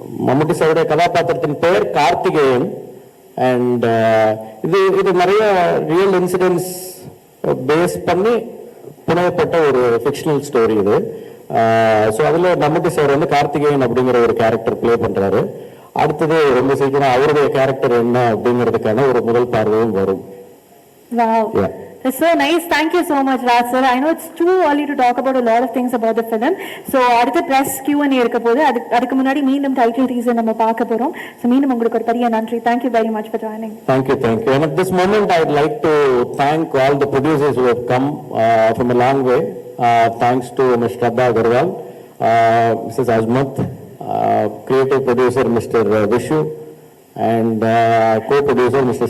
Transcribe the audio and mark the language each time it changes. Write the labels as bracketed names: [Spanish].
[Tamil] மம்முட்டி சாருடைய கதாபாத்திரத்தின் பெயர் கார்த்திகேயன். அண்ட் இது நிறைய ரியல் இன்சிடென்ட்ஸ் பேஸ் பண்ணி புனையப்பட்ட ஒரு ஃபிக்ஷனல் ஸ்டோரி இது. ஸோ அதில் மம்முட்டி சார் வந்து கார்த்திகேயன் அப்படிங்கிற ஒரு கேரக்டர் பிளே பண்றாரு. அடுத்தது ரொம்ப சீக்கிரம் அவருடைய கேரக்டர் என்ன அப்படிங்கிறதுக்கான ஒரு முதல் பார்வையும் வரும். [English] Wow. Yeah. That's so nice. Thank you so much, Raj sir. I know it's too early to talk about a lot of things about the film. [Tamil] So அடுத்த press Q&A இருக்க போது அதுக்கு முன்னாடி மீண்டும் டைட்டில் டீசர் நம்ம பார்க்க போறோம். So மீண்டும் உங்களுக்கு ஒரு பெரிய நன்றி. [English] Thank you very much for joining. Thank you. And at this moment I'd like to thank all the producers who have come from a long way. Thanks to Ms. Shraddha Agarwal, Mrs. Azmat, creative producer Mr. Vishu, and co-producer Mr.